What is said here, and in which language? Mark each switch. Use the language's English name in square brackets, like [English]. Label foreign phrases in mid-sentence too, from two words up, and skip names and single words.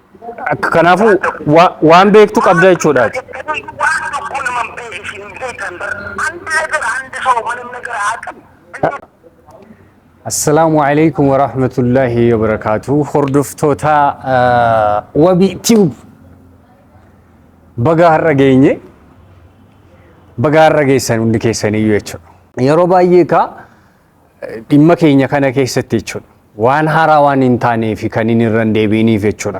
[Oromo] Kanaafuu waan beektu qabda jechuudhaati. [Arabic] السلام عليكم ورحمة الله وبركاته. [Oromo] Hordoftoota Wabii Tube baga har'a geenye baga har'a geessan hundi keessaniyyuu jechuudha. Yeroo baay'ee dhimma keenya kana keessatti jechuudha. Waan haaraa waan hin taaneef kan inni irra deebiiniif jechuudha.